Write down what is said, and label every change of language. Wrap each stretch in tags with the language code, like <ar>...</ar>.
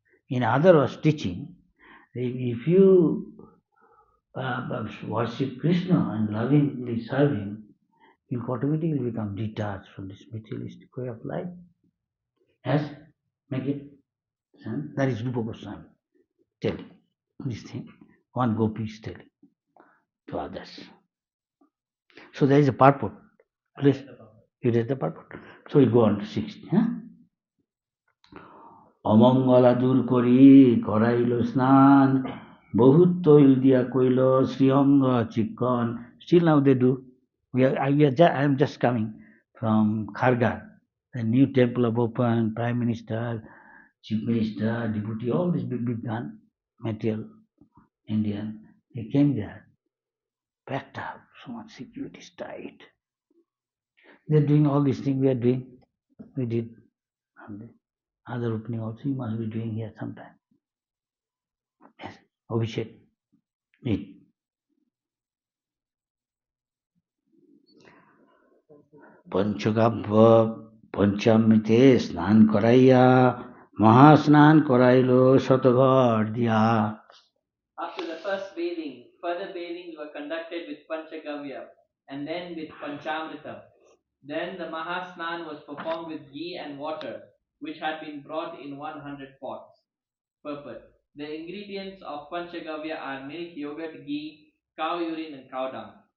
<en>In other words, teaching, if you worship Krishna and lovingly serve him, you'll automatically become detached from this materialistic way of life. Yes? Make it sense? That is Rupa Goswami telling this thing. One gopi is telling to others. So there is a purport. Please, you read the purport. So we go on to 60. Huh?</en> <bn>অমঙ্গলা দূর করি করাইল স্নান বহুত তৈল দিয়া কইল শ্রীঅঙ্গ চিক্কন.</bn> <en>Still now they do. I am just coming from Khargar, the new temple of open, Prime Minister, Chief Minister, Deputy, all this big gun, material, Indian. They came there, packed up, so much security is tight. They're doing all these things we are doing. We did. Other opening also you must be doing here sometime. Yes, Abhishek. Read.</en> <bn>পঞ্চকাব্য পঞ্চামৃতে স্নান করাইয়া মহাস্নান করাইল শতঘর দিয়া.</bn> <en>After the first bathing, further bathings were conducted with Panchagavya and then with Panchamrita. Then the Mahasnan was performed with ghee and water, which had been brought in 100 pots. Purport. The ingredients of Panchagavya are milk, yogurt, ghee, cow urine, and cow dung.</en>